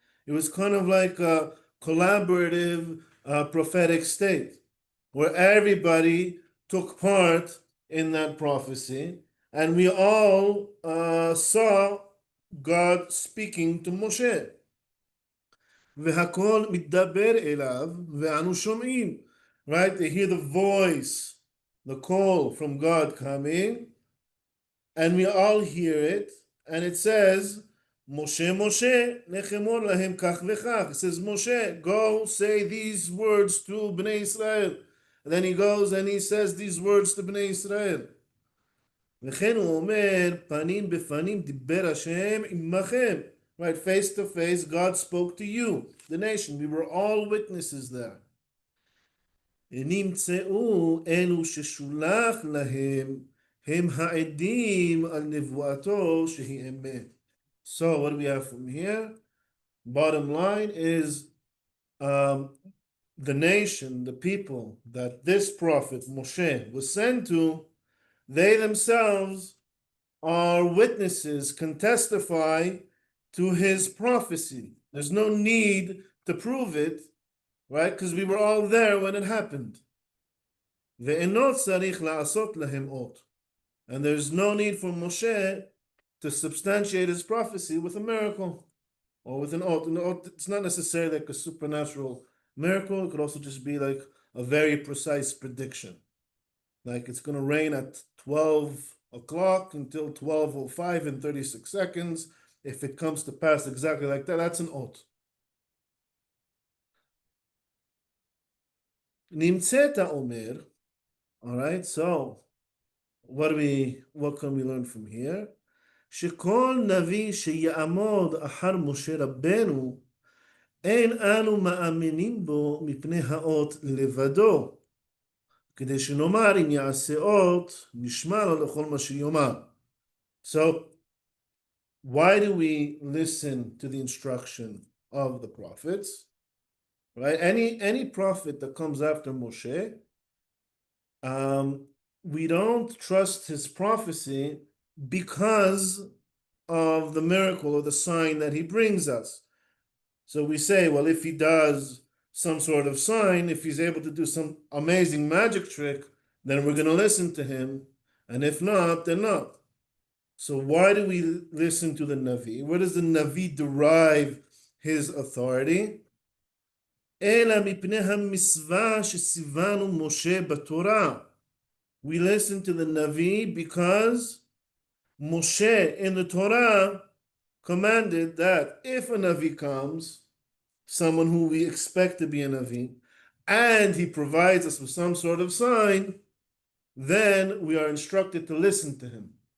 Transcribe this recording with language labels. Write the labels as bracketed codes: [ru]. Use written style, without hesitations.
[en] It was kind of like a collaborative prophetic state where everybody took part in that prophecy, and we all saw God speaking to Moshe. [he] והכל מתדבר אליו ואנו שומעים. [en] Right? They hear the voice, the call from God coming, and we all hear it, and it says, Moshe, Moshe, [he] nechemor lahem kach v'chach. [en] It says, Moshe, go say these words to Bnei Israel. And then he goes and he says these words to Bnei Israel. [he] וכן הוא אומר, פנים בפנים דיבר השם עמכם. [en] Right, face to face, God spoke to you, the nation. We were all witnesses there. [he] נמצאו אלו ששולח להם, הם העדים על נבואתו שהיא אמת. [en] So what do we have from here? Bottom line is the nation, the people that this prophet Moshe was sent to, they themselves are witnesses, can testify to his prophecy. There's no need to prove it, right? Because we were all there when it happened. [he] ואינו צריך לעשות להם אות. [en] And there's no need for Moshe to substantiate his prophecy with a miracle or with an oath. An oath, it's not necessarily like a supernatural miracle. It could also just be like a very precise prediction. Like it's going to rain at 12 o'clock until 12:05 in 36 seconds. If it comes to pass exactly like that, that's an oath. [he] Nimtzeta omer. [en] All right, so what can we learn from here? [he] שכל נביא שיעמוד אחר משה רבנו, אין אנו מאמינים בו מפני האות לבדו, כדי שנאמר אם יעשה אות, נשמע לו לכל מה שיאמר. [en] So, why do we listen to the instruction of the prophets? Right? Any prophet that comes after Moshe, we don't trust his prophecy because of the miracle or the sign that he brings us. So we say, well, if he does some sort of sign, if he's able to do some amazing magic trick, then we're going to listen to him. And if not, then not. So why do we listen to the Navi? Where does the Navi derive his authority. [he] אלא מפני המצווה שציוונו משה בתורה. [en] We listen to the Navi because Moshe in the Torah commanded that if a Navi comes, someone who we expect to be a Navi, and he provides us with some sort of sign, then we are instructed to listen to him.